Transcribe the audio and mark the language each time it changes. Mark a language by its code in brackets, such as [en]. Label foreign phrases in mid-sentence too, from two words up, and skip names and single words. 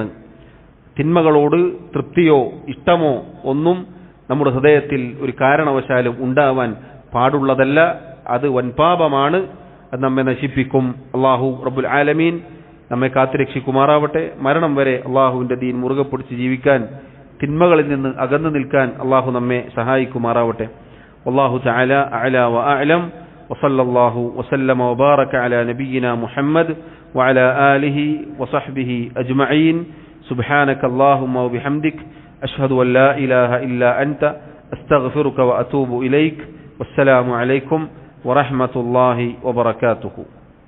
[ml] തിന്മകളോട് തൃപ്തിയോ ഇഷ്ടമോ ഒന്നും നമ്മുടെ ഹൃദയത്തിൽ ഒരു കാരണവശാലും ഉണ്ടാവാൻ പാടുള്ളതല്ല. അത് വൻപാപമാണ്, അത് നമ്മെ നശിപ്പിക്കും. [ar] الله رب العالمين [ml] നമ്മെ കാത്തുരക്ഷിക്കുമാറാവട്ടെ. മരണം വരെ അള്ളാഹുവിന്റെ ദീൻ മുറുകെ പിടിച്ച് ജീവിക്കാൻ, തിന്മകളിൽ നിന്ന് അകന്നു നിൽക്കാൻ അള്ളാഹു നമ്മെ സഹായിക്കുമാറാവട്ടെ. [ar] والله تعالى أعلى وأعلم وصلى الله وسلم وبارك على نبينا محمد وعلى آله وصحبه أجمعين سبحانك اللهم وبحمدك أشهد أن لا إله إلا أنت أستغفرك وأتوب إليك والسلام عليكم ورحمة الله وبركاته.